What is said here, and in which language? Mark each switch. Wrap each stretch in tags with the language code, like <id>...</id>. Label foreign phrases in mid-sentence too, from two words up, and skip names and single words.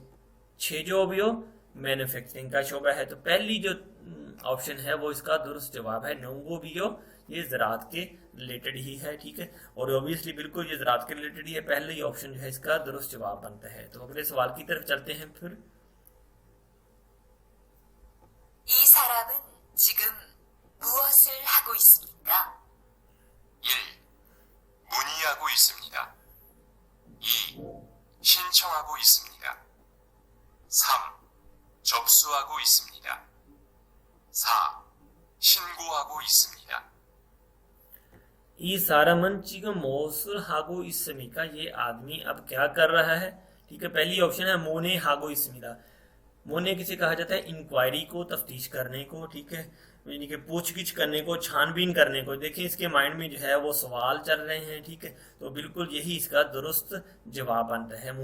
<ur>چھیجوبیو مینوفیکچرنگ کا شعبہ ہے. تو پہلی جو آپشن ہے وہ اس کا درست جواب ہے. نونگوبیو یہ زراعت کے ریلیٹڈ ہی ہے، ٹھیک ہے، اور آبویسلی بالکل یہ زراعت کے ریلیٹڈ ہی ہے، پہلے ہی آپشن جو ہے اس کا درست جواب بنتا ہے. تو اگلے سوال کی طرف چلتے ہیں پھر.</ur> <ko>이 사람은 지금 무엇을 하고 있습니까? 1, 문의하고 있습니다. 2, 신청하고 있습니다. 3, 접수하고 있습니다. 4, 신고하고 있습니다. 이 사람은 지금 무엇을 하고 있습니까,</ko> <ur>یہ آدمی اب کیا کر رہا ہے، ٹھیک ہے. پہلی آپشن ہے</ur> <ko>문의 하고 있습니다.</ko> <ur>مونے کسے کہا جاتا ہے، انکوائری کو، تفتیش کرنے کو، ٹھیک ہے، یعنی کہ پوچھ گچھ کرنے کو، چھان بین کرنے کو. دیکھیے اس کے مائنڈ میں جو ہے وہ سوال چل رہے ہیں، ٹھیک ہے، تو بالکل یہی اس کا درست جواب بنتا ہے.</ur>